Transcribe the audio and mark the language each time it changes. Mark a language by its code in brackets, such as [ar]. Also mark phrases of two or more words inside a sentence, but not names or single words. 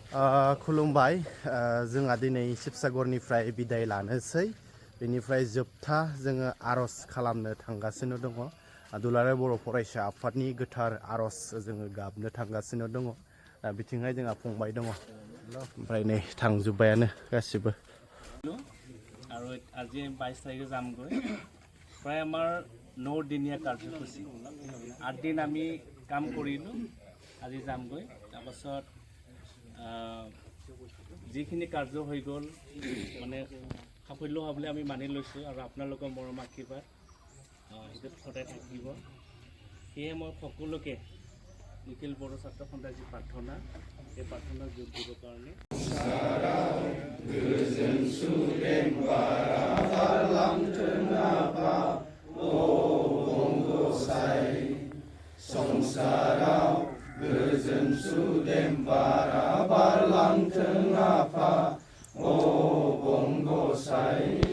[brx] खुलुमबाय जोंहा दिनै शिबसागरनिफ्राय बिदाय लानोसै बेनिफ्राय जोबथा जोङो आर'ज खालामनो थांगासिनो दङ दुलाराय बर' फरायसा आफादनि गोथार आर'ज जोङो गाबनो थांगासिनो दङ बिथिंहाय जोंहा फंबाय दङ ओमफ्राय नै थांजोब्बायानो गासिबो [as] আৰু আজি 22 তাৰিখে যামগৈ প্ৰায় আমাৰ 9 দিনীয়া কাৰ্যসূচী 8 দিন আমি কাম কৰিলোঁ আজি যামগৈ তাৰপাছত যিখিনি কাৰ্য হৈ গ'ল মানে সাফল্য হ'বলৈ আমি মানি লৈছোঁ আৰু আপোনালোকৰ মৰম আশীৰ্বাদ সেইটো সদায় থাকিব সেয়ে মই সকলোকে নিখিল বড়ো ছাত্ৰ সন্থাৰ যি প্ৰাৰ্থনা এই প্ৰাৰ্থনা যোগ দিবৰ কাৰণে [brx] Goजोन सुदेम बारा बारलांथों आफा ओ बंगसाय